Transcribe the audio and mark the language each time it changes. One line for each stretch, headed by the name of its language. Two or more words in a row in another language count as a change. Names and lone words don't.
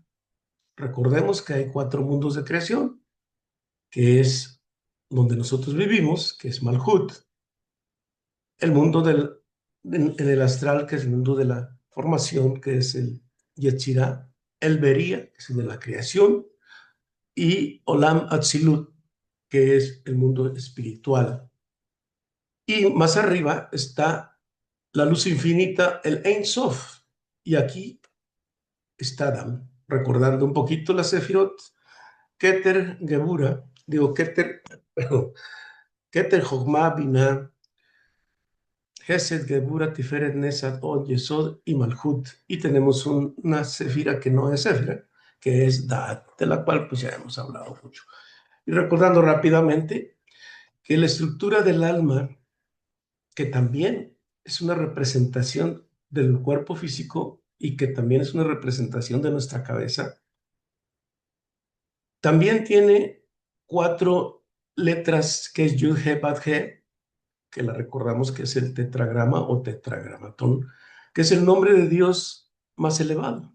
Spanish: Recordemos que hay 4 mundos de creación, que es donde nosotros vivimos, que es Malhut, el mundo en el astral, que es el mundo de la formación, que es el Yetzirah, el Bería, que es el de la creación, y
Hebrew: עולם אצילות,
Spanish: que es el mundo espiritual. Y más arriba está la luz infinita, el
Hebrew: אין סוף,
Spanish: y aquí está Adam, recordando un poquito la Sefirot, Keter Gebura, digo Keter, perdón, Keter Jochma Binah, Gesed, Gebura, Tiferet, Nesat, Od, Yesod y Malhut. Y tenemos una Sefira que no es Sefira, que es Daat, de la cual pues ya hemos hablado mucho. Y recordando rápidamente que la estructura del alma, que también es una representación del cuerpo físico y que también es una representación de nuestra cabeza, también tiene 4 letras que es Yud, He, Bad, He, que la recordamos que es el tetragrama o tetragramatón, que es el nombre de Dios más elevado.